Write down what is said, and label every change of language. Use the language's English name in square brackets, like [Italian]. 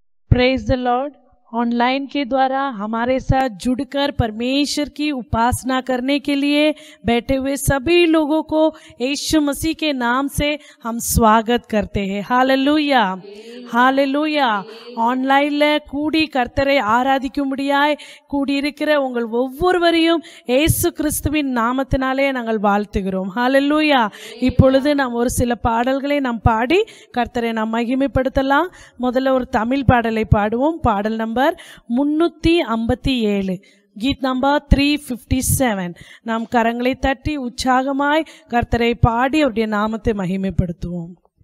[English] Praise the lord. [Hindi] Online के द्वारा हमारे साथ जुड़कर परमेश्वर की उपासना करने के लिए बैठे हुए सभी लोगों को यीशु मसीह के नाम से हम स्वागत करते हैं। Hallelujah hallelujah. [Tamil] ஆன்லைன்ல கூடி கர்த்தரை ஆராதிக்கும்படியாய் கூடியிருக்கிற உங்கள் ஒவ்வொருவரையும் இயேசு கிறிஸ்துவின் நாமத்தினாலே நாங்கள் வாழ்த்துகிறோம்। ஹல்லேலூயா। இப்பொழுது நாம் ஒரு சில பாடல்களை நாம் பாடி கர்த்தரை நாம் மகிமைப்படுத்தலாம்। முதல்ல ஒரு தமிழ் பாடலை பாடுவோம்। பாடல் நம்பர் 357 [Hindi] गीत नंबर 357। [Tamil] நாம் கரங்களை தட்டி உற்சாகமாய் கர்த்தரை பாடி அவருடைய நாமத்தை மகிமைப்படுத்துவோம்।